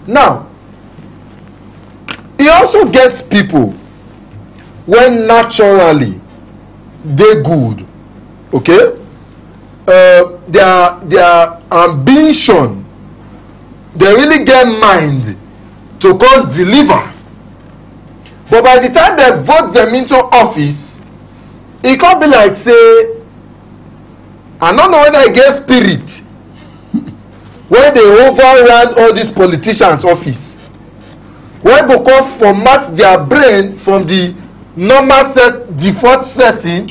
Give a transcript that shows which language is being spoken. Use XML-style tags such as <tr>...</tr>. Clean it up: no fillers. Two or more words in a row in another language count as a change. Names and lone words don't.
<pcm>Now, e also get people when naturally dey good, okay, their ambition, they really get mind to come deliver, but by the time they vote them into office, e come be like say I no know whether e get spirit wey dey override all these politicians office, wey go come format their brain from the normal default setting</pcm>